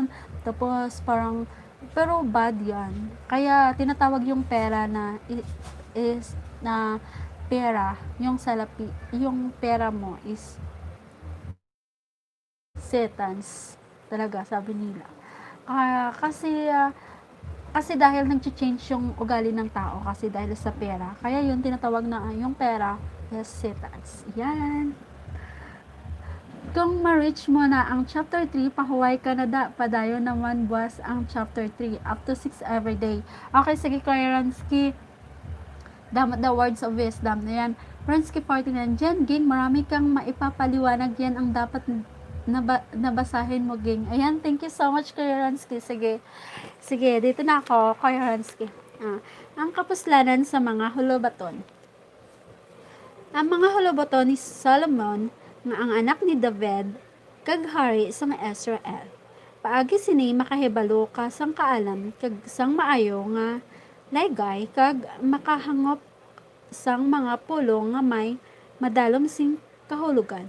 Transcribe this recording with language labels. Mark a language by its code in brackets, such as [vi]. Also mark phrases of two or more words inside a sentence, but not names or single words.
[tl] Tapos parang pero bad yan. Kaya tinatawag yung pera na is na pera, yung salapi, yung pera mo [en] is Satan's [tl] talaga, sabi nila. Kasi dahil nag-change yung ugali ng tao kasi dahil sa pera. Kaya yun tinatawag na yung pera [en] is Satan's. [tl] Yan. [hil] Kung ma-reach mo na ang chapter 3, pahuway ka na padayon naman buwas ang chapter 3, [en] up to 6 every day. [hil] Okay, sige Kuya Ransky, [en] the words of wisdom. [tl] Ayan, Ransky 49, dyan, Ging, marami kang maipapaliwanag, yan ang dapat nabasahin mo, Ging. Ayan, [en] thank you so much Kuya Ransky. [tl] Sige, dito na ako, [hil] Kuya Ransky. Ang kapuslanan sa mga hulubaton. Ang mga hulubaton ni Solomon, nga ang anak ni David, kag hari sa Israel. Paagi sini makahibalo ka sang kaalam, kag sang maayo nga laygay, kag makahangop sang mga pulo nga may madalom sing kahulugan.